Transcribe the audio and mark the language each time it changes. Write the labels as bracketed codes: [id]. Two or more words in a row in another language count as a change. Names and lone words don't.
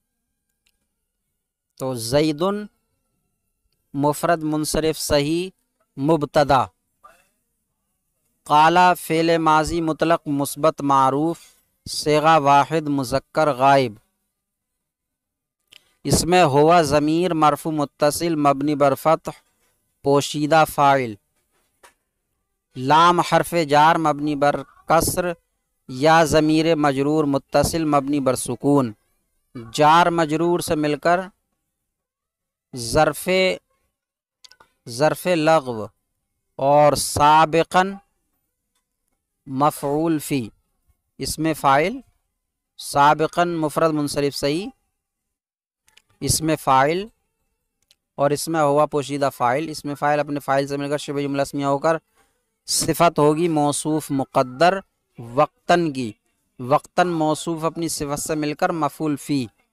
[ur] تو زید مفرد منصرف صحیح مبتدا، قالا فعل ماضی مطلق مثبت معروف صیغہ واحد مذکر غائب. اس میں ہوا ضمیر مرفوع متصل مبنی بر فتح پوشیدہ فاعل، لام حرف جار مبنی بر کسر یا ضمیر مجرور متصل مبنی بر سکون، جار مجرور سے مل کر ظرف لغو اور سابقاً مفعول فی، اس میں فاعل سابقاً مفرد منصرف صحیح، اس میں فاعل اور اس میں ہوا پوشیدہ فاعل. اس میں فاعل اپنے فاعل سے مل کر شبہ جملہ اسمیہ ہو کر صفت ہوگی موصوف مقدر وقتاً کی، وقتاً موصوف اپنی صفت سے مل کر مفعول فی.